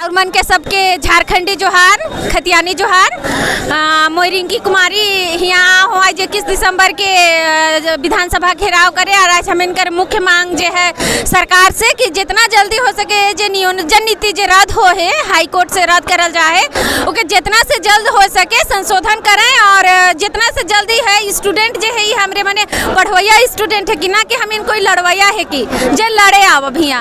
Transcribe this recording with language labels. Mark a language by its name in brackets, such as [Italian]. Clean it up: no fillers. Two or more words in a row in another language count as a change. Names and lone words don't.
[Hindi] और मन के सबके झारखंडी जोहार, खतियानी जोहार। मैं रिंकी कुमारी यहाँ हुआ 21 दिसंबर के विधानसभा घेराव करे और आज हम इनकर मुख्य मांग जो है सरकार से कि जितना जल्दी हो सके जो नियोजन नीति जो रद्द हो है हाई कोर्ट से रद्द करल जाए ओके जितना से जल्द हो सके संशोधन करें और जितना से जल्दी है स्टूडेंट जो है हमरे मने पढ़वैया स्टूडेंट है कि ना कि हम इनको लड़वैया है कि जो लड़े आव भैया।